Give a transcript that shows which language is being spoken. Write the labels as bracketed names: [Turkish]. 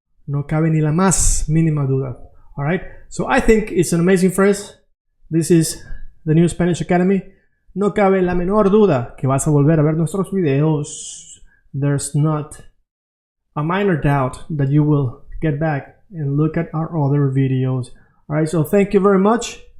[Spanish] No cabe ni la más mínima duda. [English] Alright? So I think it's an amazing phrase. This is the new Spanish Academy. [Spanish] No cabe la menor duda que vas a volver a ver nuestros videos. [English] There's not a minor doubt that you will get back and look at our other videos. Alright, so thank you very much.